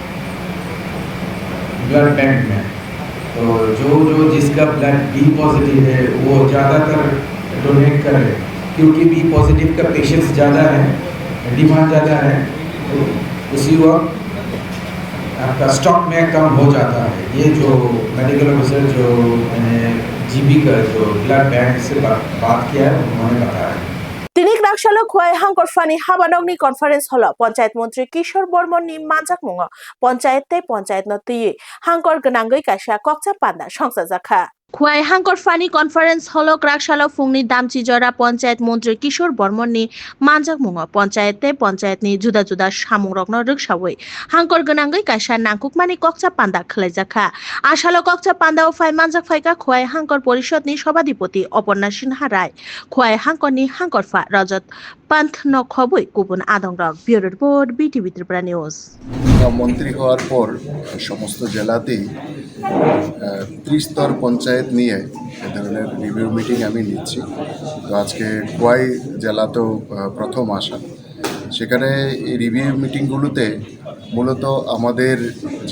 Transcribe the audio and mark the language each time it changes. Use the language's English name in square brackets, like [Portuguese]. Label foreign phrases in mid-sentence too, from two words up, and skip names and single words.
[English] blood bank [Hindi] में तो जो जिसका ब्लड [English] B positive [Hindi] है वो ज़्यादातर डोनेट करे क्योंकि [English] B positive [Hindi] का पेशेंट्स ज़्यादा है डिमांड ज़्यादा है तो उसी वक्त आपका स्टॉक में कम हो जाता है। ये जो [English] medical officer [Hindi] जो मैंने जीबी का जो [English] blood bank [Hindi] से बात किया है उन्होंने बताया [Kok Borok] তিনি Krakshalo Khwai Hangkor Fani Habanogni Conference Hall Panchayat Mantri Kishor Bormon ni Manjak Mungo Panchayat no Tui Hangkor Ganangui Kaisha Kokcha Panda Shongsa Zakha Khwai Hangkor Fani Conference Hall Krakshalo Fungni Damchi Jora Panchayat Mantri Kishor Bormon ni Manjak Mungo Panchayat ni Juda Juda Shamungrokno Rukshawoi Hangkor Ganangui Kaisha Nangkukmani Kokcha Panda Khlai Zakha Ashalo Kokcha Panda o Phai Manjak Phaika Khwai Hangkor Porishod ni Sobadipoti Oporna Sinha Rai Khwai Hangkor ni Hangkor Fa Rajat Panth no Khoboi Kubun Adongrok [English] Bureau Report [Kok Borok] BTV Tripura News [Bangla] মন্ত্রী হওয়ার পর সমস্ত জেলাতেই ত্রিস্তর পঞ্চায়েত নিয়ে এ ধরনের [English] review meeting [Bangla] আমি নিচ্ছি। তো আজকে খোয়াই জেলাতেও প্রথম আসা, সেখানে এই রিভিউ মিটিংগুলোতে মূলত আমাদের যে